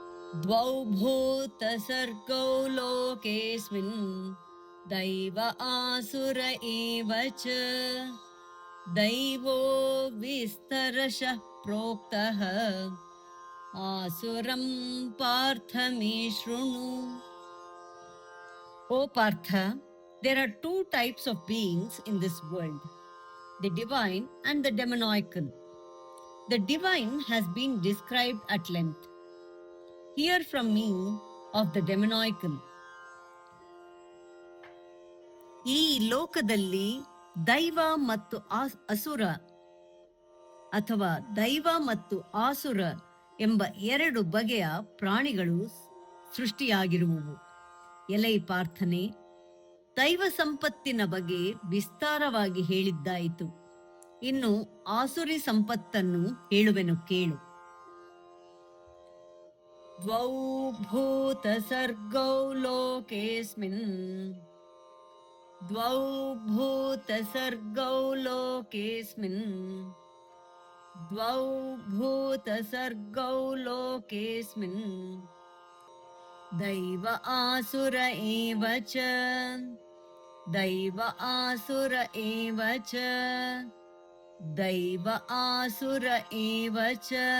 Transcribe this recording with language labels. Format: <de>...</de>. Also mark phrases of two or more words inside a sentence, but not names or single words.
<sa>द्वौ भूतसर्गौ लोकेऽस्मिन् दैव आसुर एव च दैवो विस्तरशः प्रोक्तः आसुरं पार्थ मे शृणु.</sa> <en>O Partha, there are two types of beings in this world, the divine and the demoniacal. The divine has been described at length. Hear from me of the demoniacal.</en> <kn>ಈ ಲೋಕದಲ್ಲಿ ದೈವ ಮತ್ತು ಅಸುರ ಅಥವಾ ದೈವ ಮತ್ತು ಆಸುರ ಎಂಬ ಎರಡು ಬಗೆಯ ಪ್ರಾಣಿಗಳು ಸೃಷ್ಟಿಯಾಗಿರುವುವು. ಎಲೈ ಪಾರ್ಥನೆ, ದೈವ ಸಂಪತ್ತಿನ ಬಗ್ಗೆ ವಿಸ್ತಾರವಾಗಿ ಹೇಳಿದ್ದಾಯಿತು. ಇನ್ನು ಆಸುರಿ ಸಂಪತ್ತನ್ನು ಹೇಳುವೆನು ಕೇಳು.</kn> <sa>ದ್ವೌ ಭೂತ ಸರ್ಗೌ ಲೋಕೇಸ್ಮಿನ್ ದ್ವೌ ಭೂತ ಸರ್ಗೌ ಲೋಕೇಸ್ಮಿನ್ ದ್ವೌ ಭೂತ ಸರ್ಗೌ ಲೋಕೇಸ್ಮಿನ್ ದೈವ ಆಸುರ ಏವ ಚ ದೈವ ಆಸುರ ಏವ ಚ ದೈವ ಆಸುರ ಏವ ಚ</sa>